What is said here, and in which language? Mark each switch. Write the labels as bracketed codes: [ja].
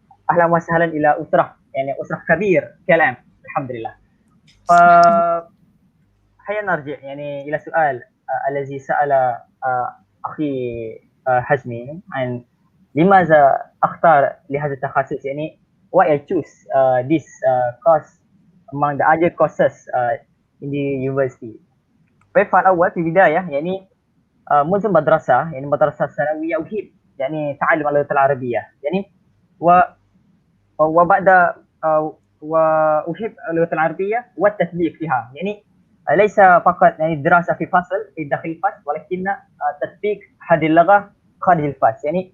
[ar] أهلا وسهلا إلى أسرة أسرة كبير KLM الحمد لله. هيا نرجع إلى سؤال الذي سأل أخي حزمي عن لماذا أختار لهذا التخصص. [en] why I choose this course among the other courses in the university. [ar] فالأول في البداية منذ المدرسة مدرسة ثانوية أحب تعلم اللغة العربية وبعد وأحب اللغة العربية والتطبيق فيها. ليس فقط الدراسة في فصل في داخل الفصل، ولكن تطبيق هذه اللغة خارج الفصل.